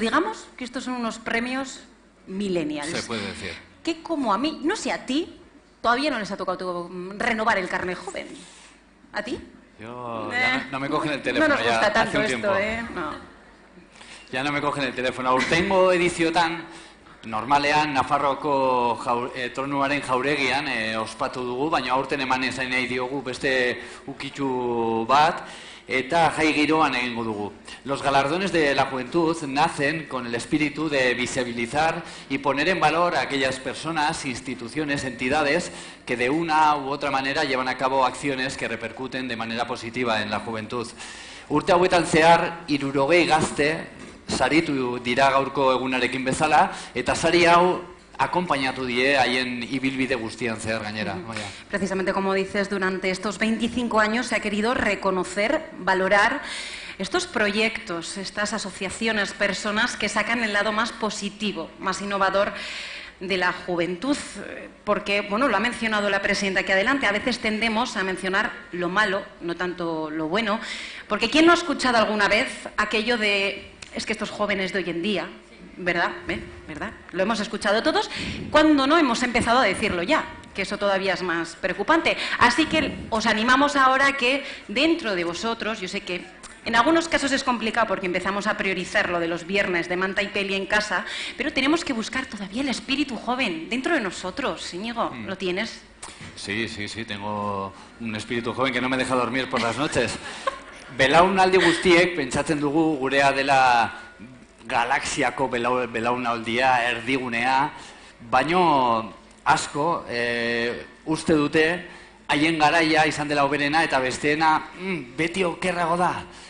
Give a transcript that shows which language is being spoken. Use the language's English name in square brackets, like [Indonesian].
[Spanish] Digamos que estos son unos premios millennials. Se puede decir. Que como a mí, no sé a ti, todavía no les ha tocado renovar el carnet joven. ¿A ti? Yo ya no me cogen el teléfono. No nos gusta ya tanto hace un esto, tiempo. No. Ya no me cogen el teléfono. [Basque] Aurtengo ediziotan, normalean Nafarroako tronuaren jauregian ospatu dugu, baina aurten eman ezain nahi diogu beste ukitxu bat, eta jai giroan egingo dugu. [Spanish] Los galardones de la juventud nacen con el espíritu de visibilizar y poner en valor a aquellas personas, instituciones, entidades que de una u otra manera llevan a cabo acciones que repercuten de manera positiva en la juventud. [Basque] Urte hauetan zehar 60 gazte saritu dira gaurko egunarekin bezala, eta sari hau acompañatu die haien ibilbide guztian zehar gainera. [Spanish] Precisamente como dices, durante estos 25 años se ha querido reconocer, valorar estos proyectos, estas asociaciones, personas que sacan el lado más positivo, más innovador de la juventud, porque, bueno, lo ha mencionado la presidenta aquí adelante, a veces tendemos a mencionar lo malo, no tanto lo bueno, porque ¿quién no ha escuchado alguna vez aquello de es que estos jóvenes de hoy en día, ¿verdad? ¿Verdad? Lo hemos escuchado todos, cuando no hemos empezado a decirlo ya, que eso todavía es más preocupante. Así que os animamos ahora a que dentro de vosotros, yo sé que en algunos casos es complicado porque empezamos a priorizar lo de los viernes de manta y peli en casa, pero tenemos que buscar todavía el espíritu joven dentro de nosotros. Íñigo, ¿lo tienes? Sí, tengo un espíritu joven que no me deja dormir por las noches. [Basque] Belaunaldi guztiek pentsatzen dugu gurea dela galaxiako belaunaldia, erdigunea, baino asko uste dute haien garaia izan dela hoberena eta besteena beti okerrago da.